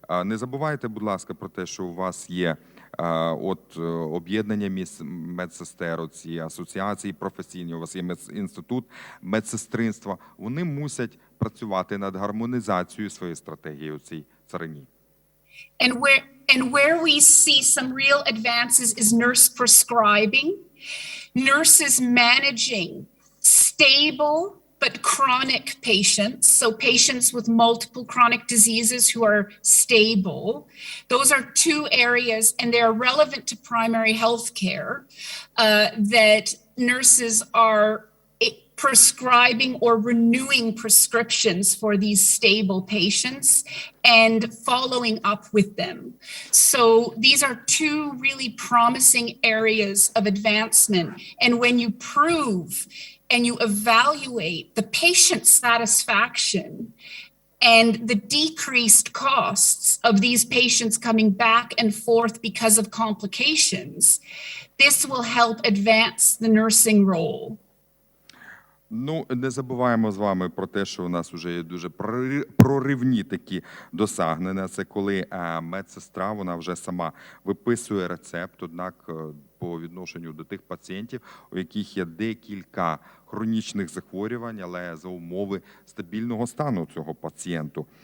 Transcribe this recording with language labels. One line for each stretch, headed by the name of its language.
Ukrainian: Не забувайте, будь ласка, про те, що у вас є об'єднання медсестер, ці асоціації професійні, у вас є інститут медсестринства. Вони мусять працювати над гармонізацією своєї стратегії у цій царині.
English: And where we see some real advances is nurse prescribing, nurses managing stable but chronic patients, so patients with multiple chronic diseases who are stable. Those are two areas, and they are relevant to primary health care, that nurses are prescribing or renewing prescriptions for these stable patients and following up with them. So these are two really promising areas of advancement. And when you prove and you evaluate the patient satisfaction and the decreased costs of these patients coming back and forth because of complications, this will help advance the nursing role.
Ukrainian: Ну, не забуваємо з вами про те, що у нас вже є дуже проривні такі досягнення. Це коли медсестра, вона вже сама виписує рецепт, однак по відношенню до тих пацієнтів, у яких є декілька хронічних захворювань, але за умови стабільного стану цього пацієнту.